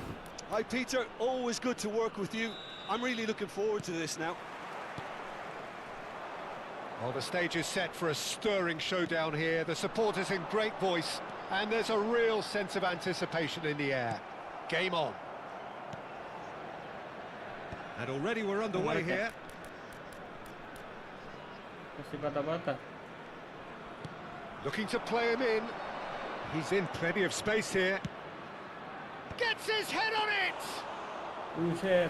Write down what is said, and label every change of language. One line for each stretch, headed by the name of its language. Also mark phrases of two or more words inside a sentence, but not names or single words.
English: Hi Peter, always good to work with you. I'm really looking forward to this now. Well, the stage is set for a stirring showdown here. The supporters in great voice, and there's a real sense of anticipation in the air. Game on. And already we're underway here.
Indonesian: Masih bata-bata.
English: Looking to play him in. He's in plenty of space here. Gets his head on it! Buset.